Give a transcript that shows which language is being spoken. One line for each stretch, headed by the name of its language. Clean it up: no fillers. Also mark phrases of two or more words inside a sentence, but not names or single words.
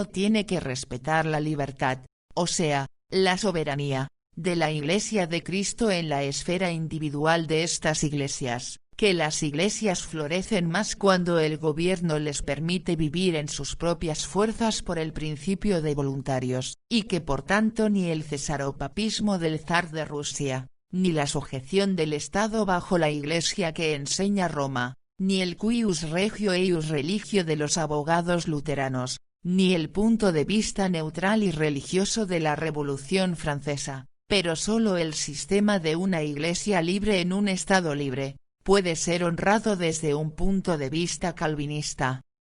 Spanish: tiene que respetar la libertad, o sea, la soberanía, de la Iglesia de Cristo en la esfera individual de estas iglesias, que las iglesias florecen más cuando el gobierno les permite vivir en sus propias fuerzas por el principio de voluntarios, y que por tanto ni el cesaropapismo del zar de Rusia, ni la sujeción del Estado bajo la Iglesia que enseña Roma, ni el
Latin: cuius regio eius religio
Spanish: de los abogados luteranos, ni el punto de vista neutral y religioso de la Revolución Francesa, pero solo el sistema de una iglesia libre en un Estado libre, puede ser honrado desde un punto de vista calvinista.